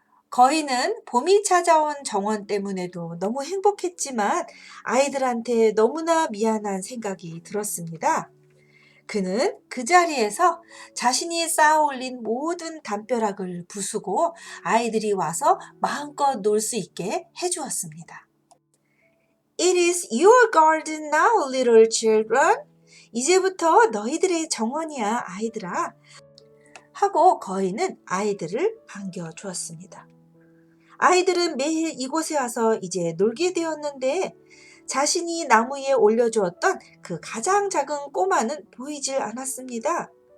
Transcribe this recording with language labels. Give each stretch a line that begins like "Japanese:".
Korean: 거인은 봄이 찾아온 정원 때문에도 너무 행복했지만 아이들한테 너무나 미안한 생각이 들었습니다. 그는 그 자리에서 자신이 쌓아 올린 모든 담벼락을 부수고 아이들이 와서 마음껏 놀 수 있게 해주었습니다.
English: It is your garden now, little children.
Korean: 이제부터 너희들의 정원이야, 아이들아. 하고 거인은 아이들을 반겨주었습니다. 아이들은 매일 이곳에 와서 이제 놀게 되었는데 자신이 나무 위에 올려주었던 그 가장 작은 꼬마는 보이질 않았습니다.